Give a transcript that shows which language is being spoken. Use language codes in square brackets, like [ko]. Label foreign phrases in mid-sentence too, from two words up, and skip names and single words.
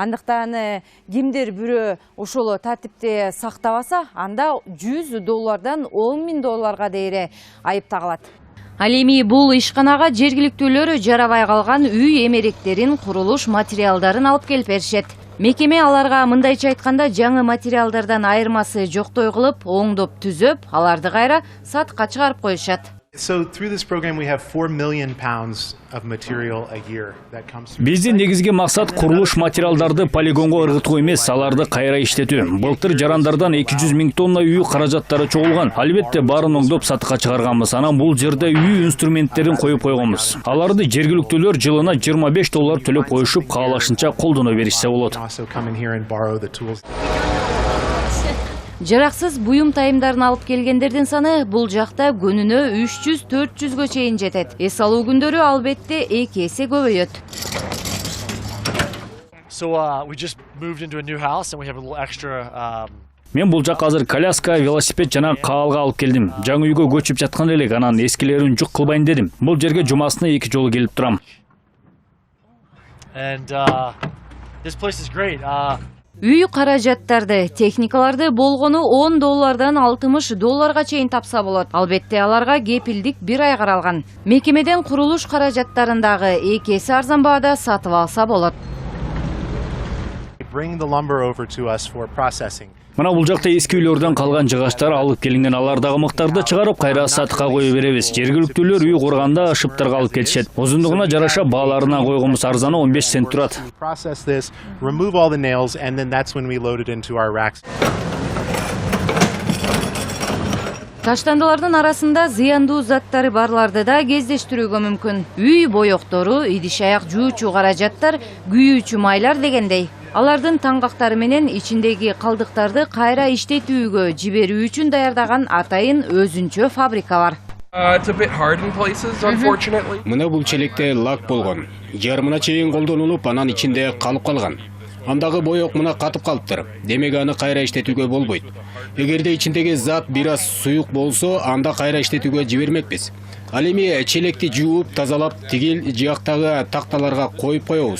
[ky] Андыктан кимдир бирөө ошол тартипти сактабаса, анда $100 $10,000 дейре айып тагылат. Ал эми бул ишканага жергиликтүүлөр жарабай калган үй эмеректерин, курулуш материалдарын алып келип беришет. Мекеме аларга мындайча айтканда жаңы материалдардан айырмасы жоктой кылып, оңдоп түзөп, аларды кайра сатыкка чыгарып коюшат. [en] So through this program we have 4 million pounds of material a year that comes through. [ky] Биздин негизги максат курулуш материалдарды полигонго ыргытуу эмес, аларды кайра иштетүү. Былтыр жарандардан 200 000 тонна үй каражаттары чогулган. Албетте баарын оңдоп сатыкка чыгарганбыз. Анан бул жерде үй инструменттерин коюп койгонбуз. Аларды жергиликтүүлөр жылына $25 төлөп коюшуп, каалашынча колдоно беришсе болот. [en] Also come in here and borrow the tools. [ky] Жараксыз буюм тайымдарын алып келгендердин саны бул жакта күнүнө 300-400гө чейин жетет. Эс алуу күндөрү албетте 2 эсе көбөйөт. [en] So we just moved into a new house and we have a little extra [ky] Мен бул жакка азыр коляска, велосипед жана каалга алып келдим. Жаңы үйгө көчүп жаткан элек, анан эскилерин жук кылбайын дедим. Бул жерге жумасына 2 жолу келип турам. [en] and this place is great. [ky] Үй каражаттарды, техникаларды болгону $10 $60 чейин тапса болот. Албетте аларга кепилдик 1 ай каралган. Мекемеден курулуш каражаттарындагы 2 эсе арзан баада сатып алса болот. [en] Bring the lumber over to us for processing. [ky] Мына бул жакта эски үйлөрдөн калган жыгачтар алып келинген, алардагы мыктарды чыгарып кайра сатыкка кое беребиз. Жергиликтүүлөр үй курганда шыптарга алып келишет. Узундугуна жараша бааларына койгонбуз, арзаны 15 цент турат. [en] We process this, remove all the nails, and then that's when we load it into our racks. [ky] Таштандылардын арасында зыяндуу заттары барларды да кездештирүүгө мүмкүн. Үй боёктору, идиш аяк жуучу каражаттар, күйүүчү майлар дегендей. Алардын таңгактары менен ичиндеги калдыктарды кайра иштетүүгө жиберүү үчүн даярдаган атайын өзүнчө фабрика бар. [en] It's a bit hard in places, unfortunately. [ky] Мына бул челекте лак болгон. Жарымына чейин колдонулуп, анан ичинде калып калган. Андагы боек мына катып калыптыр. Демек аны кайра иштетүүгө болбойт. Эгерде ичиндеги зат бир аз суюк болсо, анда кайра иштетүүгө жибермекпиз. Ал эми челекти жууп, тазалап, тигил жыяктагы такталарга коюп коебуз.